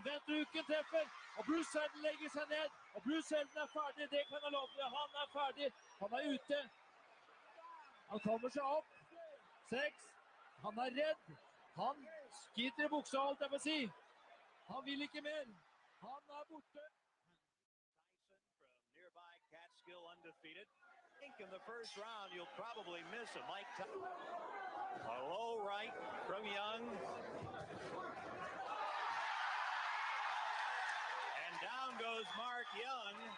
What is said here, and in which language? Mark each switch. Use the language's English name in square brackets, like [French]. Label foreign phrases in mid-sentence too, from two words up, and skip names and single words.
[Norwegian] Venstrehuken treffer, og Bruce Seldon legger seg ned. Og Bruce Seldon er ferdig, det kan jeg love deg. Han er ferdig, han er ute. Han kommer seg opp. 6. Han er redd. Han skiter i buksa, alt jeg må si. Han vil ikke mer. Han er borte. [English] Tyson from nearby Catskill undefeated. I think in the first round you'll probably miss a Mike Tyson. A low right from Young. And down goes Mark Young.